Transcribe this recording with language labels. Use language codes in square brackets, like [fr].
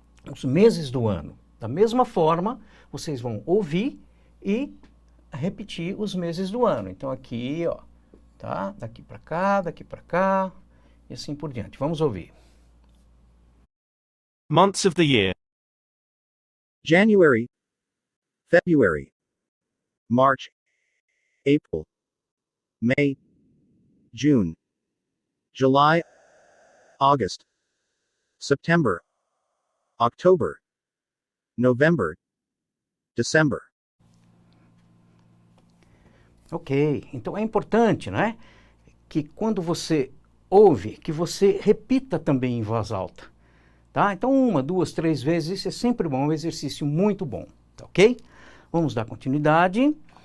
[pt] os meses do ano. Da mesma forma, vocês vão ouvir e repetir os meses do ano. Então aqui, ó, tá? Daqui para cá, e assim por diante. Vamos ouvir. [en] Months of the year. January, February, March, April, May, June, July, August, September, October, November, December. [pt] Ok, então é importante, né, que quando você ouve, que você repita também em voz alta, tá? Então 1, 2, 3 vezes, isso é sempre bom, é um exercício muito bom, tá ok? Vamos dar continuidade.